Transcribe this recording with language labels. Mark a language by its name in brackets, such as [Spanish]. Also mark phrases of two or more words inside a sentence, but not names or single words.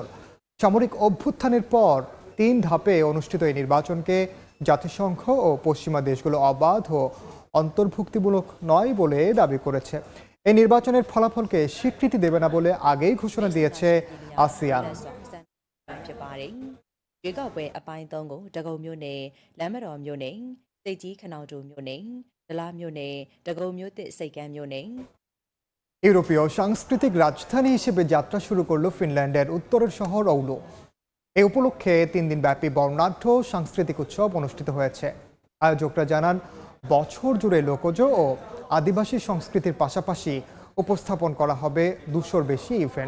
[Bangla] সামরিক অভ্যুত্থানের পর 3 ধাপে অনুষ্ঠিত এই নির্বাচনকে জাতিসংঘ ও পশ্চিমা দেশগুলো অবাধ ও অন্তর্ভুক্তিমূলক নয় বলে দাবি করেছে। এই নির্বাচনের ফলাফলকে স্বীকৃতি দেবে না বলে আগেই ঘোষণা দিয়েছে আসিয়ান। [Burmese] ရွေးကောက်ပွဲအပိုင်း3ကိုတကုံမြို့နယ်လမ်းမတော်မြို့နယ်စိတ်ကြီးခနောင်တူမြို့နယ်ဒလမြို့နယ်တကုံမြို့သစ်စိတ်ကမ်းမြို့နယ် [Bangla] ইউরোপীয় সাংস্কৃতিক রাজধানী হিসেবে যাত্রা শুরু করলো ফিনল্যান্ডের উত্তরের শহর ওউলু। এই উপলক্ষে 3 দিনব্যাপী বর্ণাঢ্য সাংস্কৃতিক উৎসব অনুষ্ঠিত হয়েছে। আয়োজকরা জানান, বছর জুড়ে লোকজ ও আদিবাসী সংস্কৃতির পাশাপাশি উপস্থাপন করা হবে 200-র বেশি ইভেন্ট।